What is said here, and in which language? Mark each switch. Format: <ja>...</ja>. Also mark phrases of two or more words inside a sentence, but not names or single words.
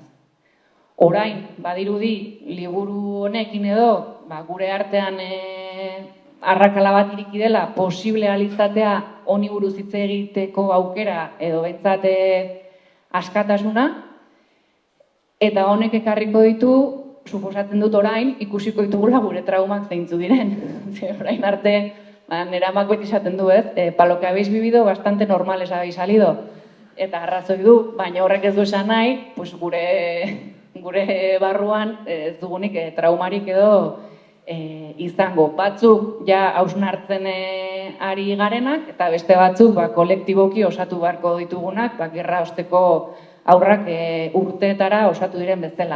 <eu>Orain, badirudi, liburu honekin edo, gure artean arrakala bat iriki dela, posible alizatea honi buruz hitz egiteko aukera edo behintzat askatasuna, eta honek ekarriko ditu, suposatzen dut orain, ikusiko ditugula gure traumak zeintzu diren. Orain arte, nera amak beti esaten du, ez?</eu> <es>Pa lo que habéis vivido, bastante normales habéis salido.</es> <eu>Eta arrazoi du, baina horrek ez du esan nahi, pues gure barruan ez dugunik traumarik edo izango. Batzuk ja hausnartzen ari garenak, eta beste batzuk kolektiboki osatu beharko ditugunak, gerra osteko aurrak urteetara osatu diren bezala.</eu>